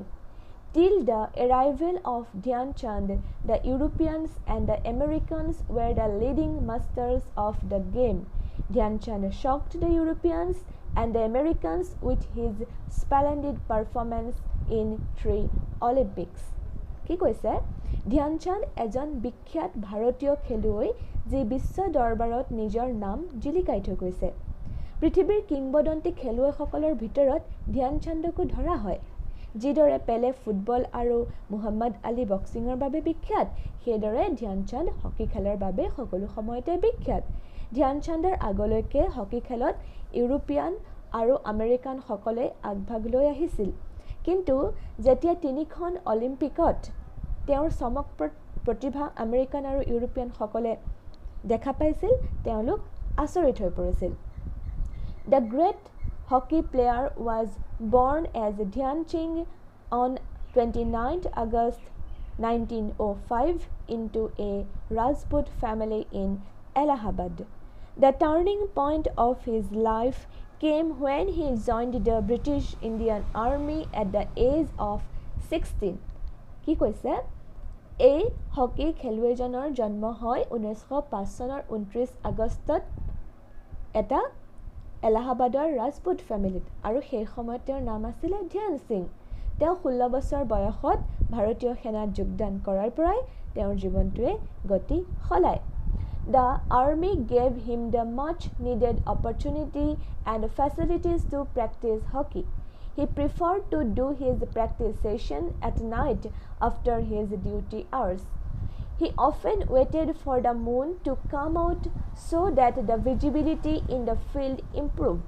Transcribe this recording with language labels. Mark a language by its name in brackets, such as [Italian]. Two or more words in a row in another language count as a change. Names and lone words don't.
[English] Till the arrival of Dhyanchand, the Europeans and the Americans were the leading masters of the game. Dhyanchand shocked the Europeans and the Americans with his splendid performance in 3 Olympics. [Assamese] কি কৈছে? ধ্যানচান্দ এজন বিখ্যাত ভাৰতীয় খেলুৱৈ যি বিশ্ব দৰবাৰত নিজৰ নাম জিলিকাই থৈ গৈছে। পৃথিৱীৰ কিংবদন্তি খেলুৱৈসকলৰ ভিতৰত ধ্যানচান্দকো ধৰা হয়। যিদৰে পেলে ফুটবল আৰু মুহাম্মদ আলী বক্সিঙৰ বাবে বিখ্যাত, সেইদৰে ধ্যানচান্দ হকী খেলৰ বাবে সকলো সময়তে বিখ্যাত। ধ্যানচান্দৰ আগলৈকে হকী খেলত ইউৰোপিয়ান আৰু আমেৰিকানসকলে আগভাগ লৈ আহিছিল। কিন্তু যেতিয়া 3খন অলিম্পিকত তেওঁৰ চমকপ্ৰদ প্ৰতিভা আমেৰিকান আৰু ইউৰোপিয়ানসকলে দেখা পাইছিল, তেওঁলোক আচৰিত হৈ পৰিছিল। [English] The great hockey player was born as Dhyan Singh on 29th August 1905 into a Rajput family in Allahabad. The turning point of his life came when he joined the British Indian Army at the age of 16. [Assamese] কি কৈছে? এই হকী খেলুৱৈজনৰ জন্ম হয় 1905 চনৰ 29 আগষ্টত এটা এলাহাবাদৰ ৰাজপুত ফেমিলিত, আৰু সেই সময়ত তেওঁৰ নাম আছিলে ধ্যান সিং। তেওঁ 16 বছৰ বয়সত ভাৰতীয় সেনাত যোগদান কৰাৰ পৰাই তেওঁৰ জীৱনটোৱে গতি সলায়। [English] The army gave him the much needed opportunity and facilities to practice hockey. He preferred to do his practice session at night after his duty hours. He often waited for the moon to come out so that the visibility in the field improved.